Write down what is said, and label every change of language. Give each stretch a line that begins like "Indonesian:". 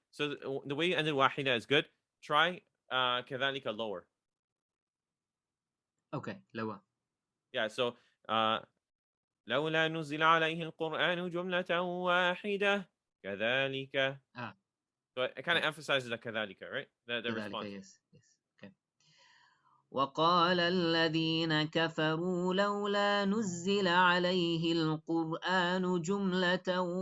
English: So the way you ended واحدة is good. Try كذلك lower. Okay, lower. Yeah, so
Arabic: لولا نزل عليه القرآن جملة واحدة كذلك.
English: So it kind of emphasizes the كذلك, right? The
Arabic: كذلك,
English: response. yes. Okay.
Arabic: وقال الذين كفروا لولا نزل عليه القرآن جملة